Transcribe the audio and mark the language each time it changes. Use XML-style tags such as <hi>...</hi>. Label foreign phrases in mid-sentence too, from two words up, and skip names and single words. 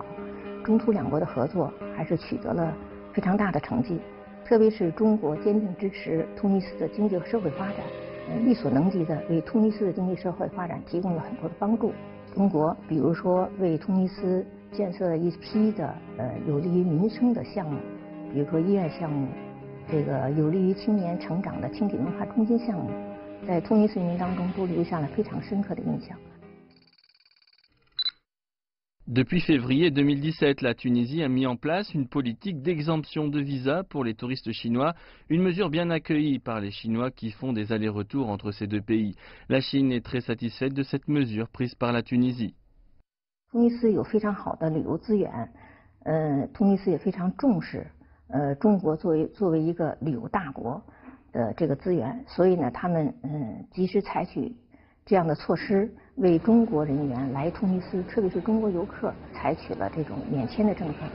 <zh>中苏两国的合作还是取得了非常大的成绩，特别是中国坚定支持突尼斯的经济和社会发展，力所能及的为突尼斯的经济社会发展提供了很多的帮助。中国比如说为突尼斯建设了一批的有利于民生的项目，比如说医院项目，这个有利于青年成长的青体文化中心项目，在突尼斯人民当中都留下了非常深刻的印象。</zh> <fr>Depuis février 2017, la Tunisie a mis en place une politique d'exemption de visa pour les touristes chinois, une mesure bien accueillie par les Chinois qui font des allers-retours entre ces deux pays. La Chine est très satisfaite de cette mesure prise par la Tunisie.</fr> <zh>突尼斯有非常好的旅游资源，突尼斯也非常重视中国作为一个旅游大国的这个资源，所以呢，他们及时采取这样的措施，为中国人员来突尼斯，特别是中国游客，采取了这种免签的政策。</zh>